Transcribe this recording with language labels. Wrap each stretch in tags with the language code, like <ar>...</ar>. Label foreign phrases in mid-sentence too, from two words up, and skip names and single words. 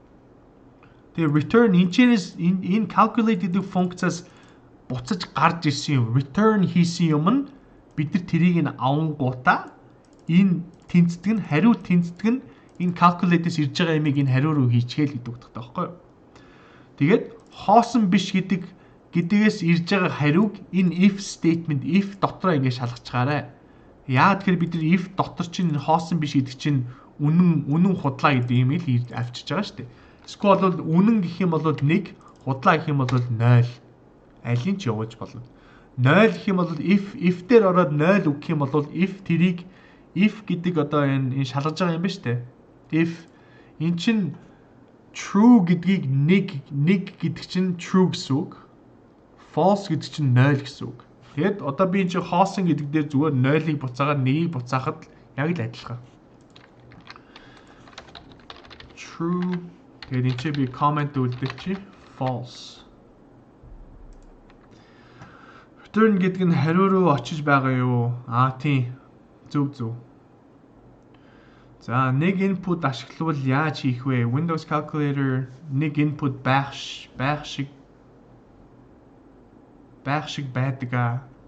<mn>Тэгээ return энэ calculate гэдэг функцаас буцаж гарч ирсэн юм. Return хийсэн юм нь бид нар тэрийг нь авангуудаа энэ тэнцдэг нь хариу тэнцдэг нь энэ calculate-ээс ирж байгаа юмыг энэ хариу руу хийчихэл гэдэг утгатай байхгүй юу? Тэгээд хоосон биш гэдгээс ирж байгаа хариуг энэ</mn> <en>if statement if</en> <mn>дотроо ингэ шалгачгаарай. Яагаад тэгэхээр бид нар if дотор чинь хоосон биш гэдэг чинь үнэн худлаа гэдэг юм ил авчиж байгаа шүү дээ. Эсвэл бол үнэн гэх юм бол 1, худлаа гэх юм бол 0. Алийг ч явуулж болно. 0 гэх юм бол if дээр ороод 0 өгөх юм бол if гэдэг одоо энэ шалгаж байгаа юм ба шүү дээ. If эн чинь true гэдгийг 1 гэдэг чинь true гэсэн үг. False гэдэг чинь 0 гэсэн үг. Тэгэд одоо би энэ хоосон гэдэг дээр зүгээр 0-ыг буцаагаад 1-ийг буцаахад яг л адилхан.</mn> <en>True.</en> <mn>Тэгэд энэ чи би comment үлдээчих.</mn> <en>False.</en> <mn>Return гэдэг нь хариу руу очиж байгаа юу? Тийм. Зөв. За нэг input ашиглавал яаж хийх вэ? Windows calculator нэг input байх шиг байдаг.</mn>